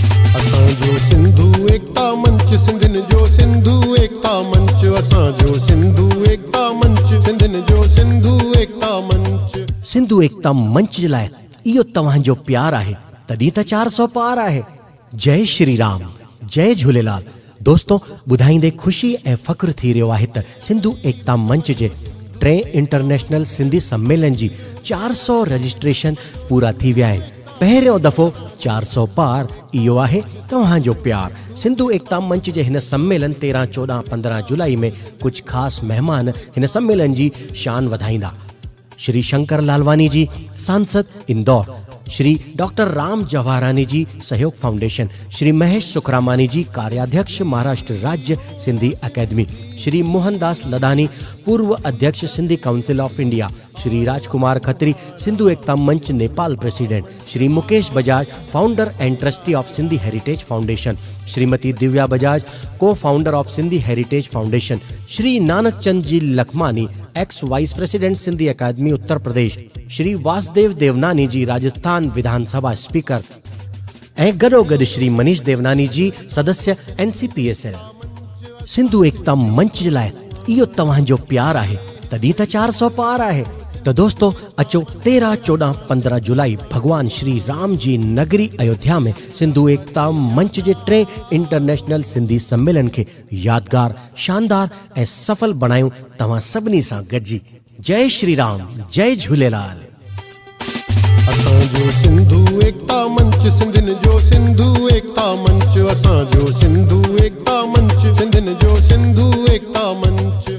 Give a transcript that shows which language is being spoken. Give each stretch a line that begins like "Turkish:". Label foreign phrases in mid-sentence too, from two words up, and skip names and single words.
Sindhi: असांजो सिंधु एकता मंच सिंधिन जो सिंधु एकता मंच असांजो सिंधु एकता मंच सिंधिन जो सिंधु एकता मंच। सिंधु एकता मंच जे लाइ इहो तव्हांजो प्यार आहे तॾहिं त 400 पार आहे। जय श्री राम, जय झूलेलाल। दोस्तों, ॿुधाईंदे ख़ुशी ऐं फ़ख्रु थी रहियो आहे त सिंधु एकता मंच जे 3 इंटरनेशनल सिंधी सम्मेलन जी 400 रजिस्ट्रेशन पूरा थी विया आहिनि। पहिरियों दफ़ो 400 पार इहो आहे तव्हांजो प्यार। सिंधु एकता मंच जे हिन सम्मेलन 13, 14, 15 जुलाई में कुछ ख़ासि महिमान हिन सम्मेलन जी शान वधाईंदा। श्री शंकर लालवानी जी, सांसद इंदौर, श्री डॉक्टर राम जवाहरानी जी, सहयोग फाउंडेशन, श्री महेश सुखरामानी जी, कार्याध्यक्ष महाराष्ट्र राज्य सिंधी अकेडमी, श्री मोहनदास लदानी, पूर्व अध्यक्ष सिंधी काउंसिल ऑफ इंडिया, श्री राजकुमार खत्री, सिंधु एकता मंच नेपाल प्रेसिडेंट, श्री मुकेश बजाज,
English: founder and trustee of
Sindhi: सिंधी हेरिटेज फाउंडेशन, श्रीमती दिव्या बजाज,
English: co founder of
Sindhi: सिंधी हेरिटेज फाउंडेशन, श्री नानक चंद जी लखमानी,
English: ex vice president
Sindhi: सिंधी अकादमी उत्तर प्रदेश, श्री वासुदेव देवनानी जी, राजस्थान विधानसभा स्पीकर, ऐं गॾोगॾु श्री मनीष देवनानी जी, सदस्य NCPSL। सिंधु एकता मंच जे लाइ इहो तव्हांजो प्यार आहे तॾहिं त 400 पार आहे। त दोस्तों, अचो 13, 14, 15 जुलाई भगवान श्री राम जी नगरी अयोध्या में सिंधु एकता मंच जे 3 इंटरनेशनल सिंधी सम्मेलन खे यादगार, शानदार ऐं सफल बणायूं तव्हां सभिनी सां गॾिजी। जय श्री राम, जय झूलेलाल। असांजो सिंधु एकता मंच सिंधिन जो सिंधु एकता मंच असांजो सिंधु एकता मंच सिंधिन जो सिंधु एकता मंच।